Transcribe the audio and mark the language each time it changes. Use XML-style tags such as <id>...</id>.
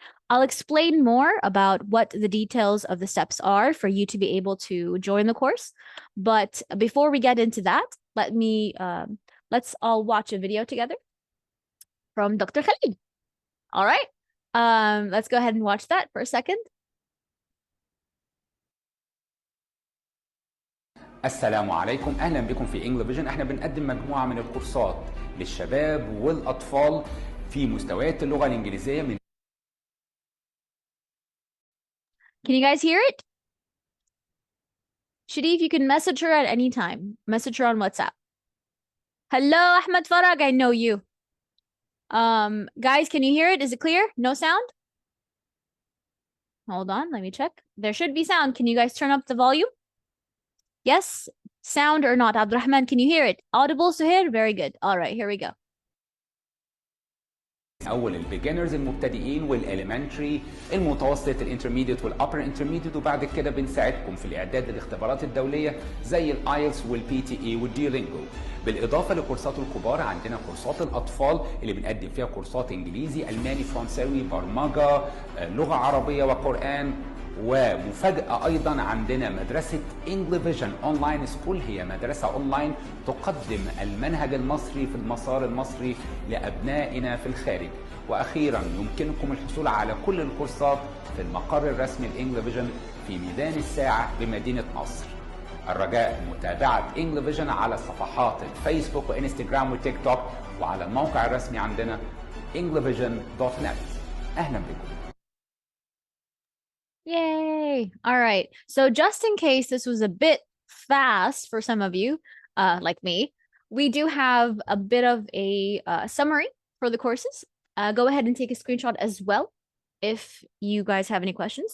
<en>I'll explain more about what the details of the steps are for you to be able to join the course. But before we get into that, let's all watch a video together from Dr. Khalid. All right. Let's go ahead and watch that for a second.</en> <ar>السلام عليكم، أهلا بكم في Engli-Vision. احنا بنقدم مجموعة من الكورسات للشباب والأطفال في مستويات اللغة الإنجليزية من</ar> <en>Can you guys hear it? Sharif, you can message her at any time. Message her on WhatsApp. Hello, Ahmed Farag, I know you. Guys, can you hear it? Is it clear? No sound? Hold on, let me check. There should be sound. Can you guys turn up the volume? Yes? Sound or not? Abdurrahman, can you hear it? Audible, Suhair? Very good. All right, here we go.</en> <ar>أول البيجنرز المبتدئين والإليمنتري، المتوسط الانترميديت والأبر انترميديت، وبعد كده بنساعدكم في الإعداد للاختبارات الدولية زي الآيلتس والبي تي إي والديولينجو. بالإضافة لكورسات الكبار عندنا كورسات الأطفال اللي بنقدم فيها كورسات إنجليزي، ألماني، فرنساوي، برمجة، لغة عربية وقرآن. ومفاجأة أيضا عندنا مدرسة Engli-Vision أونلاين سكول، هي مدرسة أونلاين تقدم المنهج المصري في المسار المصري لأبنائنا في الخارج. وأخيرا يمكنكم الحصول على كل الكورسات في المقر الرسمي Engli-Vision في ميدان الساعة بمدينة نصر. الرجاء متابعة Engli-Vision على صفحات الفيسبوك وإنستغرام وتيك توك، وعلى الموقع الرسمي عندنا englivision.net. أهلا بكم.</ar> <en>Yay. All right. So just in case this was a bit fast for some of you, like me, we do have a bit of a summary for the courses. Go ahead and take a screenshot as well if you guys have any questions.</en>